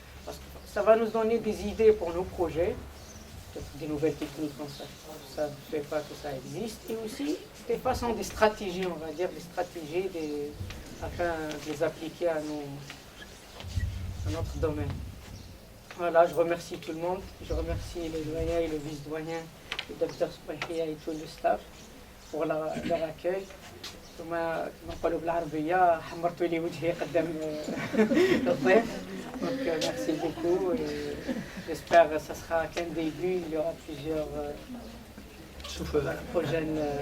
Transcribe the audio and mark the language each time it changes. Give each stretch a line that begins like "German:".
French: Parce que ça va nous donner des idées pour nos projets. Des nouvelles techniques comme ça ne fait pas que ça existe, et aussi des façons, des stratégies, on va dire, des stratégies afin de les appliquer à notre domaine. Voilà, je remercie tout le monde, je remercie le doyen et le vice-doyen, le docteur Sbaïhia et tout le staff, pour leur accueil.
Arabic: كما نقولوا بالعربية حمرتوا لي وجهي قدام الضيف.
French: Donc merci beaucoup et j'espère que ça sera qu'un début, il y aura plusieurs prochaines